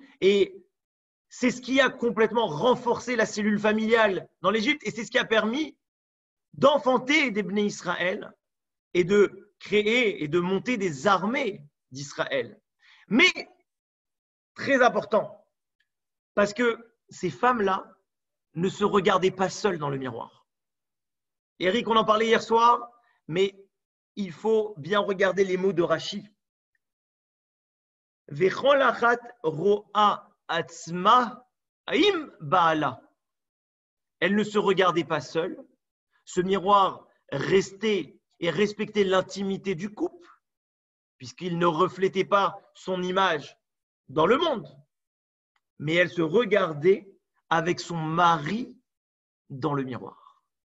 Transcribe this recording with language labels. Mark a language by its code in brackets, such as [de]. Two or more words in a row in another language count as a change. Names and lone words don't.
[fr] Et c'est ce qui a complètement renforcé la cellule familiale dans l'Égypte et c'est ce qui a permis d'enfanter des [he] בני ישראל [fr] et de créer et de monter des armées d'Israël. Mais, très important, parce que ces femmes-là ne se regardaient pas seules dans le miroir. Eric, on en parlait hier soir, mais il faut bien regarder les mots de Rashi. [he] וכל אחת רואה עצמה עם בעלה. [fr] Elle ne se regardait pas seule. Ce miroir restait et respectait l'intimité du couple, puisqu'il ne reflétait pas son image dans le monde. Mais elle se regardait avec son mari dans le miroir.